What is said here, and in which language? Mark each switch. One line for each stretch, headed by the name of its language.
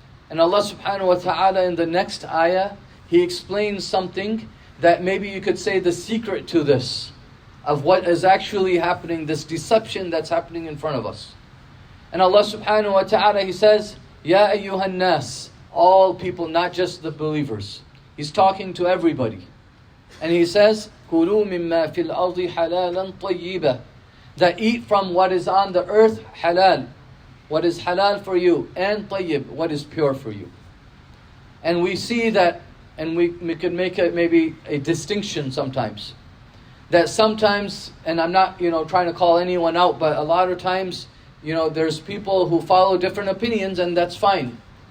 English: And Allah subhanahu wa ta'ala in the next ayah, He explains something that maybe you could say the secret to this, of what is actually happening, this deception that's happening in front of us. And Allah subhanahu wa ta'ala, He says, Ya ayyuhan nas, all people, not just the believers. He's talking to everybody. And He says,
Arabic: كُلُوا مِمَّا فِي الْأَرْضِ حَلَالًا طَيِّبًا.
English: That eat from what is on the earth, halal. What is halal for you, and tayyib, what is pure for you. And we see that, and we could make it maybe a distinction sometimes. That sometimes, and I'm not trying to call anyone out, but a lot of times, there's people who follow different opinions, and that's fine.